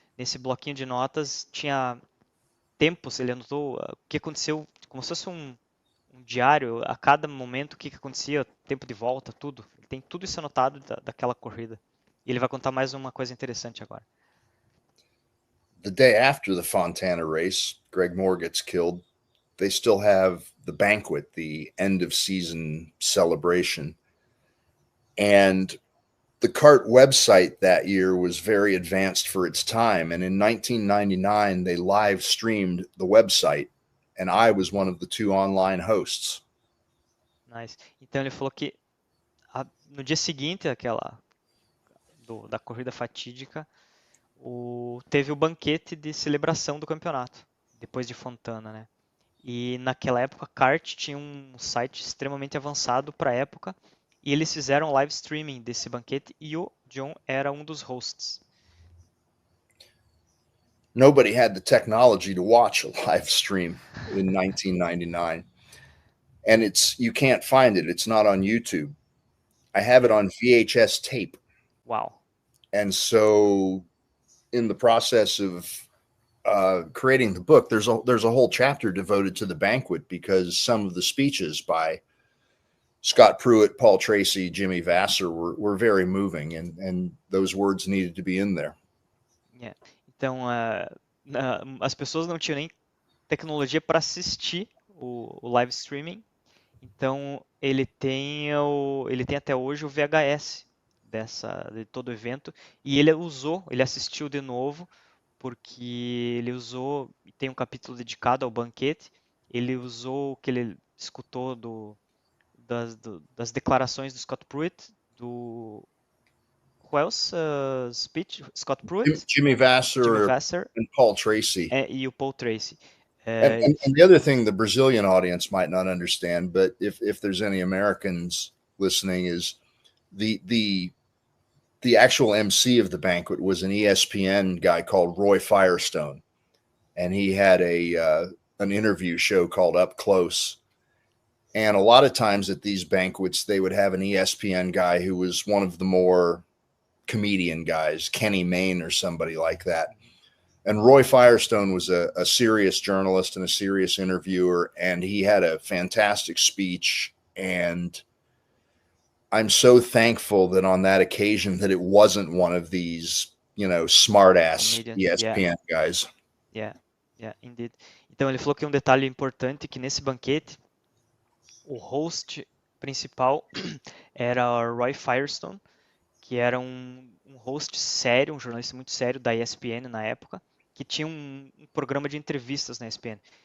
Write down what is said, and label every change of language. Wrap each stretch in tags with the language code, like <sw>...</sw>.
<pt>Nesse bloquinho de notas tinha tempos, ele anotou o que aconteceu, como se fosse um diário, a cada momento o que acontecia, tempo de volta, tudo. Ele tem tudo isso anotado daquela corrida. E ele vai contar mais uma coisa interessante agora.</pt> <en>The day after the Fontana race, Greg Moore gets killed. They still have the banquet, the end of season celebration. And the CART website that year was very advanced for its time. And in 1999, they live streamed the website. And I was one of the 2 online hosts. Nice.</en> <pt>Então ele falou que no dia seguinte, da corrida fatídica, teve o banquete de celebração do campeonato, depois de Fontana, né? E naquela época, CART tinha um site extremamente avançado para a época, e eles fizeram live streaming desse banquete, e o John era um dos hosts.</pt> <en>Nobody had the technology to watch a live stream in 1999. And you can't find it. It's not on YouTube. I have it on VHS tape.</en> <pt>Uau.</pt> <en>And so in the process of creating the book, there's a whole chapter devoted to the banquet because some of the speeches by Scott Pruitt, Paul Tracy, Jimmy Vassar were very moving, and those words needed to be in there. Yeah.</en> <pt>Então, as pessoas não tinham nem tecnologia para assistir o live streaming. Então, ele tem até hoje o VHS de todo o evento, e ele assistiu de novo, porque ele usou, tem um capítulo dedicado ao banquete, ele usou o que ele escutou das declarações do Scott Pruitt, do</pt> <en>who else speech? Scott Pruitt, Jimmy Vassar and Paul Tracy.</en> <pt>E o Paul Tracy.</pt> <en>And the other thing the Brazilian audience might not understand, but if there's any Americans listening, is the actual MC of the banquet was an ESPN guy called Roy Firestone, and he had an interview show called Up Close. And a lot of times at these banquets, they would have an ESPN guy who was one of the more comedian guys, Kenny Mayne or somebody like that. And Roy Firestone was a serious journalist and a serious interviewer, and he had a fantastic speech. And I'm so thankful that on that occasion that it wasn't one of these, smart ass ESPN guys. Yeah, indeed.</en> <pt>Então ele falou que um detalhe importante que nesse banquete o host principal era o Roy Firestone, que era um host sério, um jornalista muito sério da ESPN na época, que tinha um programa de entrevistas na ESPN.</pt>